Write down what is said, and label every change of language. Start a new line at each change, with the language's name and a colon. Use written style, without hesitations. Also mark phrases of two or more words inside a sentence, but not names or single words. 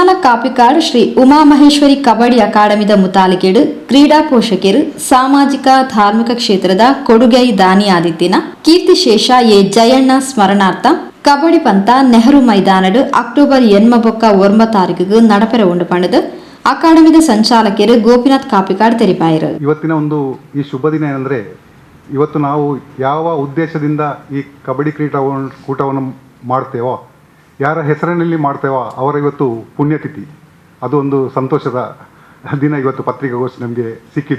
Tulu: ಕಾಪಿಕಾಡ್ ಶ್ರೀ ಉಮಾಮಹೇಶ್ವರಿ ಕಬಡ್ಡಿ ಅಕಾಡೆಮಿದ ಮುತಾಲಿಕೆಡು ಕ್ರೀಡಾ ಪೋಷಕರು ಸಾಮಾಜಿಕ ಧಾರ್ಮಿಕ ಕ್ಷೇತ್ರದ ಕೊಡುಗೈ ದಾನಿಯಾದಿತ್ತಿನ ಕೀರ್ತಿಶೇಷ ಎ.ಜಯಣ ಸ್ಮರಣಾರ್ಥ ಕಬಡ್ಡಿ ಪಂತ ನೆಹರು ಮೈದಾನಡು ಅಕ್ಟೋಬರ್ 8 ತಾರೀಕಿಗೆ ನಡಪೆರ ಉಂಡು ಪಂಡದು ಅಕಾಡೆಮಿದ ಸಂಚಾಲಕರು ಗೋಪಿನಾಥ್ ಕಾಪಿಕಾಡ್ ತೆರಿಪಾಯಿರು.
Kannada: ಇವತ್ತಿನ ಒಂದು ಈ ಶುಭ ದಿನ ಏನಂದರೆ, ಇವತ್ತು ನಾವು ಯಾವ ಉದ್ದೇಶದಿಂದ ಈ ಕಬಡ್ಡಿ ಕೂಟವನ್ನು ಮಾಡ್ತೇವೋ, ಯಾರ ಹೆಸರಿನಲ್ಲಿ ಮಾಡ್ತೇವೋ ಅವರ ಇವತ್ತು ಪುಣ್ಯತಿಥಿ. ಅದು ಒಂದು ಸಂತೋಷದ ದಿನ. ಇವತ್ತು ಪತ್ರಿಕಾಗೋಷ್ಠಿ ನಮಗೆ ಸಿಕ್ಕಿದ್ದು.